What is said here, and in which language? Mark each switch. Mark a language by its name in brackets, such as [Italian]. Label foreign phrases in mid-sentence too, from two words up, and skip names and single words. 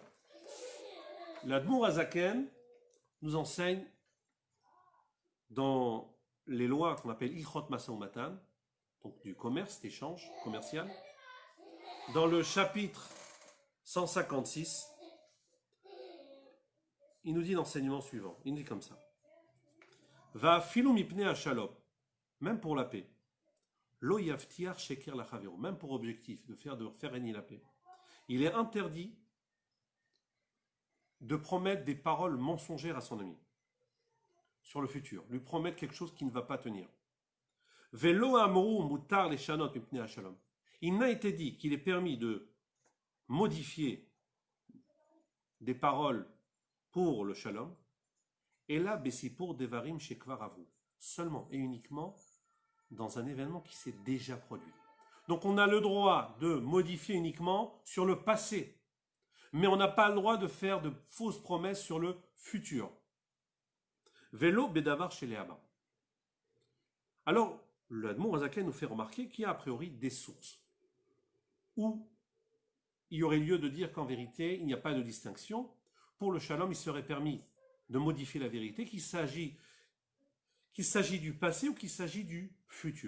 [French] L'Admour Hazaken nous enseigne dans les lois qu'on appelle [Hebrew] הלכות משא ומתן, [French] donc du commerce, d'échange commercial, dans le chapitre 156, il nous dit l'enseignement suivant. Il nous dit comme ça. [Hebrew] ואפילו מפני השלום, [French] même pour la paix. [Hebrew] לא יבטיח שקר לחבירו, [French] même pour objectif de faire régner la paix. Il est interdit de promettre des paroles mensongères à son ami sur le futur, lui promettre quelque chose qui ne va pas tenir. [Hebrew] ולא אמרו מותר לשנות מפני השלום. [French] Il n'a été dit qu'il est permis de modifier des paroles pour le shalom, et là, [Hebrew] בסיפור דברים שכבר עברו, [French] seulement et uniquement dans un événement qui s'est déjà produit. Donc on a le droit de modifier uniquement sur le passé, mais on n'a pas le droit de faire de fausses promesses sur le futur. [Hebrew] ולא בדבר של הבא. [French] Alors, le Admour Hazaken nous fait remarquer qu'il y a a priori des sources où il y aurait lieu de dire qu'en vérité, il n'y a pas de distinction. Pour le shalom, il serait permis de modifier la vérité, qu'il s'agit du passé ou qu'il s'agit du futur.